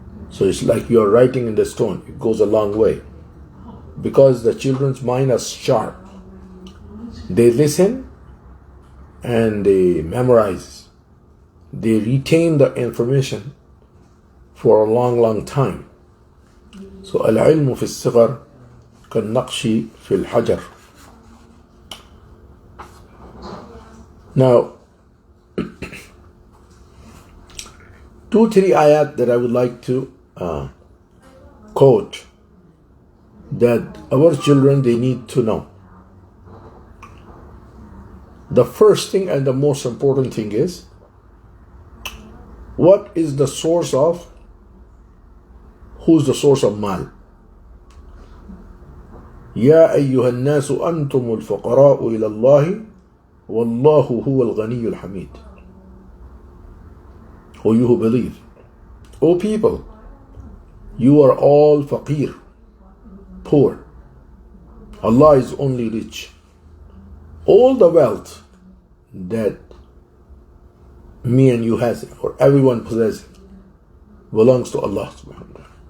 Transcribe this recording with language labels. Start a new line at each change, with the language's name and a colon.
English: So it's like you're writing in the stone. It goes a long way. Because the children's mind is sharp. They listen and they memorize. They retain the information for a long, long time. So
Arabic: العلم في الصغر كالنقش في الحجر.
English: Now, 2-3 ayat that I would like to quote that our children, they need to know. The first thing and the most important thing is, what is the source of, who's the source of mal?
Arabic: يا أيها الناس أنتم الفقراء إلى الله والله هو الغني الحميد.
English: O you who believe, O people, you are all faqir, poor. Allah is only rich. All the wealth that me and you has, or everyone possesses, belongs to Allah subhanahu wa ta'ala.